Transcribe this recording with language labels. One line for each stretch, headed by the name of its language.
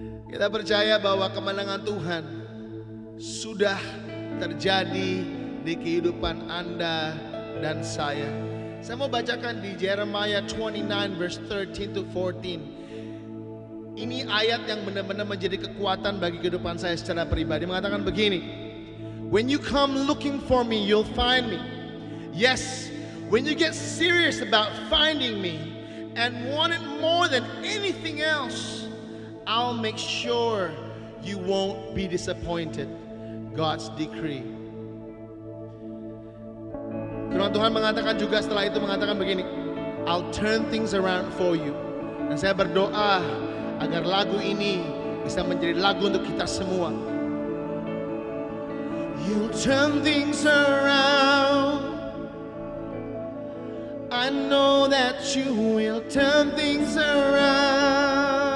Indonesian: Kita percaya bahwa kemenangan Tuhan sudah terjadi di kehidupan Anda dan saya. Saya mau bacakan di Jeremiah 29
English: verse 13 to 14.
Indonesian: Ini ayat yang benar-benar menjadi kekuatan bagi kehidupan saya secara pribadi. Mengatakan begini,
English: when you come looking for me, you'll find me. Yes, when you get serious about finding me and want it more than anything else, I'll make sure you won't be disappointed. God's decree.
Indonesian: Firman Tuhan mengatakan juga setelah itu mengatakan begini,
English: I'll turn things around for you.
Indonesian: Dan saya berdoa agar lagu ini bisa menjadi lagu untuk kita semua.
English: You'll turn things around. I know that you will turn things around.